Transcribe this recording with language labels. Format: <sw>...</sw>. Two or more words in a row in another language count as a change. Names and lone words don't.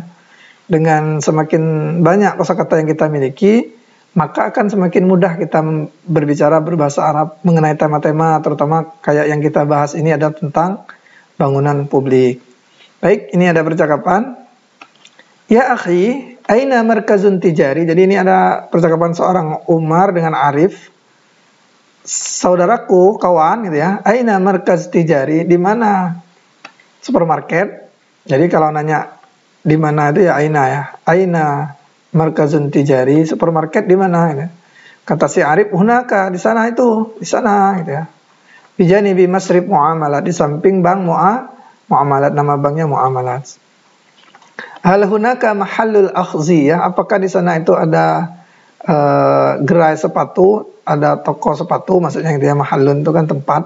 <id>Dengan semakin banyak kosakata yang kita miliki, maka akan semakin mudah kita berbicara berbahasa Arab mengenai tema-tema terutama kayak yang kita bahas ini adalah tentang bangunan publik. Baik, ini ada percakapan.</id> <ar>يا أخي, أين مركز تجاري.</ar> <id>Jadi ini ada percakapan seorang Umar dengan Arif. Saudaraku, kawan gitu ya.</id> <ar>أين مركز تجاري,</ar> <id>di mana supermarket? Jadi kalau nanya di mana itu ya aina ya.</id> <ar>أين مركز تجاري,</ar> <id>supermarket di mana gitu. Kata si Arif, hunaka, di sana itu, di sana gitu ya.</id> <ar>بجانب ب مصرف معاملات,</ar> <id>di samping bank muamalat, nama banknya muamalat.</id> <ar>هل هناك محل الأحذية,</ar> <id>apakah di sana itu ada gerai sepatu, ada toko sepatu, maksudnya gitu ya, mahallun itu kan tempat.</id>